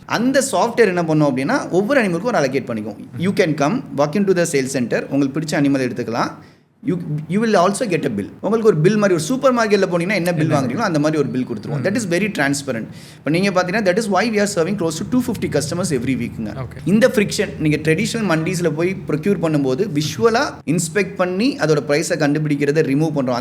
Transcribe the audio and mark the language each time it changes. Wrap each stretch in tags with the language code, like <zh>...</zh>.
<ta>அந்த சாஃப்ட்வேர் என்ன பண்ணோம் அப்படின்னா, ஒவ்வொரு அனிமலுக்கும் ஒரு அலோகேட் பண்ணிக்கும்.</ta> <en>you can come walk into the sales center,</en> <ta>உங்களுக்கு பிடிச்ச அனிமல் எடுத்துக்கலாம்.</ta> <en>you will also get a bill.</en> <ta>உங்களுக்கு ஒரு பில் மாதிரி, ஒரு சூப்பர் மார்க்கெட்டில் போனீங்கன்னா என்ன பில் வாங்குறீங்களோ அந்த மாதிரி ஒரு பில் கொடுத்துருவோம்.</ta> <en>That is very transparent. இப்போ நீங்கள் பார்த்தீங்கன்னா that is why we are serving close to 250 customers every வீக்குங்க.</en> <ta>இந்த ஃப்ரிக்ஷன் நீங்கள் ட்ரெடிஷ்னல் மண்டீஸில் போய் ப்ரொக்யூர் பண்ணும்போது விஷுவலாக இன்ஸ்பெக்ட் பண்ணி அதோட ப்ரைஸை கண்டுபிடிக்கிறத ரிமூவ் பண்ணுறோம்.</ta>